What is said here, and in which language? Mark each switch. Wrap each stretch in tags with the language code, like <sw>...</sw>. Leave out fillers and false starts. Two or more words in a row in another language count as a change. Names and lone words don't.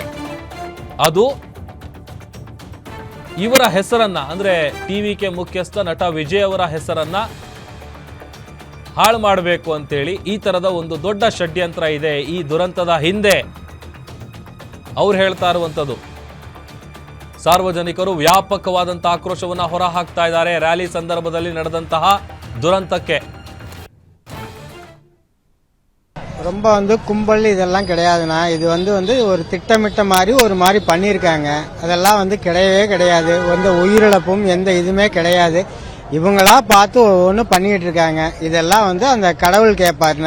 <kn>ಅದು ಇವರ ಹೆಸರನ್ನ, ಅಂದ್ರೆ ಟಿವಿಕೆ ಮುಖ್ಯಸ್ಥ ನಟ ವಿಜಯ್ ಅವರ ಹೆಸರನ್ನ ಹಾಳು ಮಾಡಬೇಕು ಅಂತೇಳಿ ಈ ತರದ ಒಂದು ದೊಡ್ಡ ಷಡ್ಯಂತ್ರ ಇದೆ ಈ ದುರಂತದ ಹಿಂದೆ. ಅವ್ರು ಹೇಳ್ತಾ ಇರುವಂತದ್ದು. ಸಾರ್ವಜನಿಕರು ವ್ಯಾಪಕವಾದಂತಹ ಆಕ್ರೋಶವನ್ನ ಹೊರ ಹಾಕ್ತಾ ಇದ್ದಾರೆ ರ್ಯಾಲಿ ಸಂದರ್ಭದಲ್ಲಿ ನಡೆದಂತಹ ದುರಂತಕ್ಕೆ.</kn> <ta>ரொம்ப கும்பல் இதெல்லாம் கிடையாதுண்ணா. இது ஒரு திட்டமிட்ட மாதிரி ஒரு மாதிரி பண்ணியிருக்காங்க. அதெல்லாம் கிடையவே கிடையாது. எந்த உயிரிழப்பும் எந்த இதுவுமே கிடையாது. இவங்களா பார்த்து ஒவ்வொன்றும் பண்ணிட்டு இருக்காங்க. இதெல்லாம் அந்த கடவுள் கேட்பாருண்ணா.</ta>